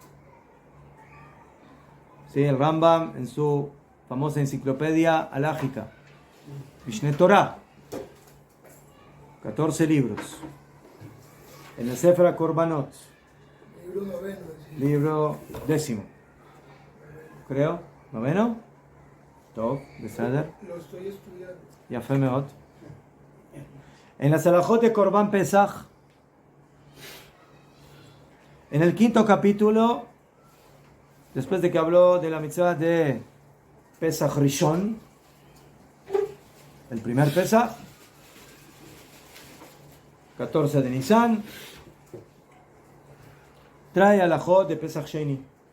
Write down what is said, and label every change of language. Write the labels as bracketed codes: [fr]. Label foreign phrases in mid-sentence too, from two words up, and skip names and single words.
[es] Sí, el Rambam en su famosa enciclopedia alágica, Mishneh Torah, 14 libros. En el Sefer HaKorbanot, Libro noveno. Sí. libro 10, creo, noveno. [he] Tov, בסדר. [es] Lo estoy estudiando. [he] יפה מאוד. [es] En las alajot de [he] קרבן פסח, [es] en el 5º capítulo, después de que habló de la mitzvah de Pesach Rishon, el primer Pesach, 14 de Nisan, trae alajot de Pesach Sheni.